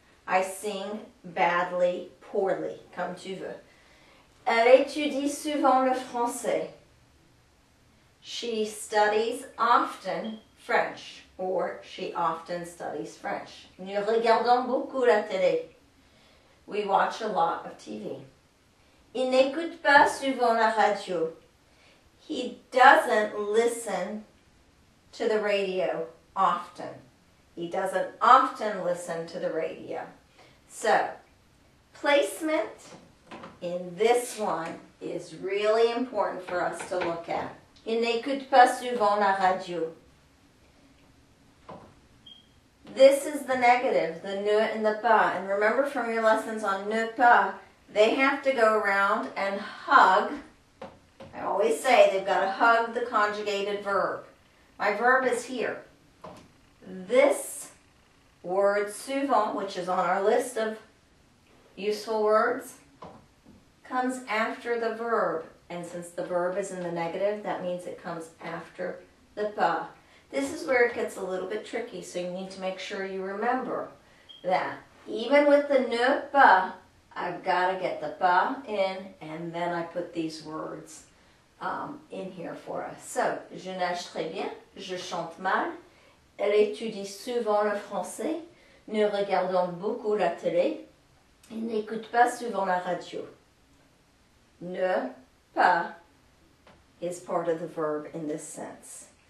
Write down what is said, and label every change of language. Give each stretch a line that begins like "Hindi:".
English: I sing badly, poorly,
French: comme tu veux. Elle étudie souvent le français.
English: She studies often French, or she often studies French.
French: Nous regardons beaucoup la télé.
English: We watch a lot of TV.
French: Il n'écoute pas souvent la radio.
English: He doesn't listen to the radio often. He doesn't often listen to the radio. So, placement in this one is really important for us to look at.
French: Il n'écoute pas souvent la radio.
English: This is the negative, the ne and the pas. And remember from your lessons on ne pas, they have to go around and hug. I always say they've got to hug the conjugated verb. My verb is here. This word souvent, which is on our list of useful words, comes after the verb. And since the verb is in the negative, that means it comes after the pas. This is where it gets a little bit tricky, so you need to make sure you remember that even with the ne pas, I've got to get the pas in, and then I put these words in here for us.
French: So, je nage très bien, je chante mal, elle étudie souvent le français, nous regardons beaucoup la télé, il n'écoute pas souvent la radio.
English: Ne pas is part of the verb in this sense.